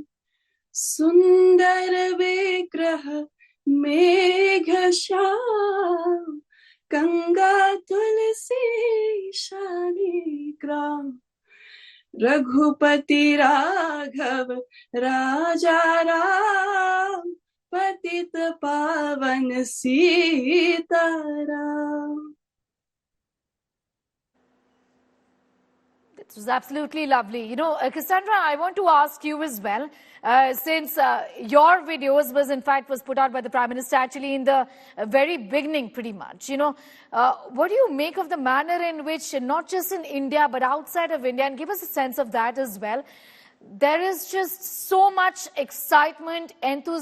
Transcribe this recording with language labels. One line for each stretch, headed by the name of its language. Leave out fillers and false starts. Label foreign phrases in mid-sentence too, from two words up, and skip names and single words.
Hindi: सुंदर विग्रह मेघश्याम, गंगा तुलसी शालिग्राम। रघुपति राघव राजा राम, पतित पावन सीताराम।
English: It was absolutely lovely. You know, Cassandra, I want to ask you as well, since your videos was put out by the Prime Minister actually in the very beginning pretty much. You know, what do you make of the manner in which, not just in India, but outside of India, and give us a sense of that as well, there is just so much excitement, enthusiasm.